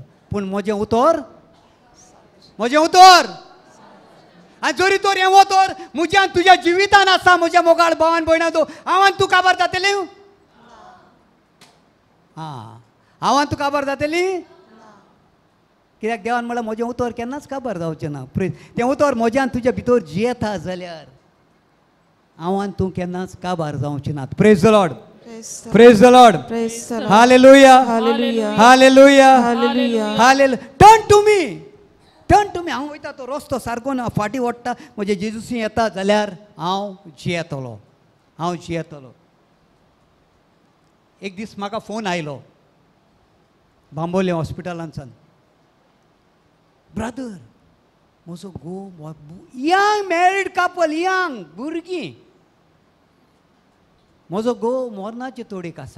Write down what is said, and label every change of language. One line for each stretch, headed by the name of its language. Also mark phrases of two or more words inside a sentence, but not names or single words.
Konkani: पूण म्हजें उतर, म्हजें उतर आनी जरी तर हें उतर म्हज्यान तुज्या जिवितान आसा म्हज्या मोगाळ भावान भयणां तो हांवान तूं काबार जातलें? हां हांवान तूं काबार जातलीं? कित्याक देवान म्हणल्यार म्हजें उतर केन्नाच काबार जावचें ना. तें उतर म्हज्यान तुज्या भितर जियेता जाल्यार हांवान तूं केन्नाच काबार जावचें नात.
English: Praise the Lord. Praise the Lord. हालेलुया हालेलुया हालेलुया हालेलुया. Hallelujah. Turn to me. Turn to me.
Konkani: हांव वयता तो रस्तो सारको ना फाटी ओडटा म्हजे जेजूसी येता जाल्यार हांव जियेतलो. हांव जियेतलो. एक दीस म्हाका फोन आयलो बांबोली हॉस्पिटलांतल्यान. ब्रदर म्हजो घोव
English: young married couple
Konkani: यंग भुरगीं म्हजो घोव मरणाचे तोडीक आसा.